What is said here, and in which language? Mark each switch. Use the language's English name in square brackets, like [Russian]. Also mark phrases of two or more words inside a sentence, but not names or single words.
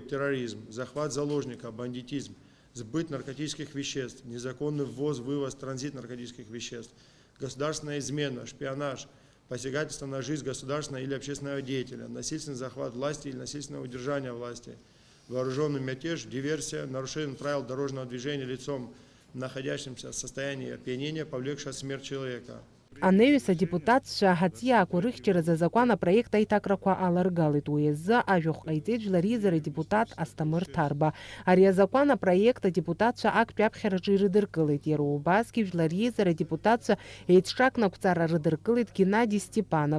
[Russian] терроризм, захват заложника, бандитизм, сбыт наркотических веществ, незаконный ввоз, вывоз, транзит наркотических веществ, государственная измена, шпионаж, посягательство на жизнь государственного или общественного деятеля, насильственный захват власти или насильственное удержание власти, вооруженный мятеж, диверсия, нарушение правил дорожного движения лицом, находящимся в состоянии опьянения, повлекшее смерть человека. [Abkhazian] Анеҩс адепутатцәа ҳаҵиаақәа рыхьчаразы азакәан-апроект аиҭакрақәа аларгалеит. Уи азы ажәахә ҟаиҵеит жәларизара адепутат Астамыр Ҭарба. Ари азакәан-апроект адепутатцәа актәи аԥхьараҿы ирыдыркылеит. Иара убасгьы жәларизара адепутатцәа еиҿҿакны ақәҵара рыдыркылеит Геннади Степанов.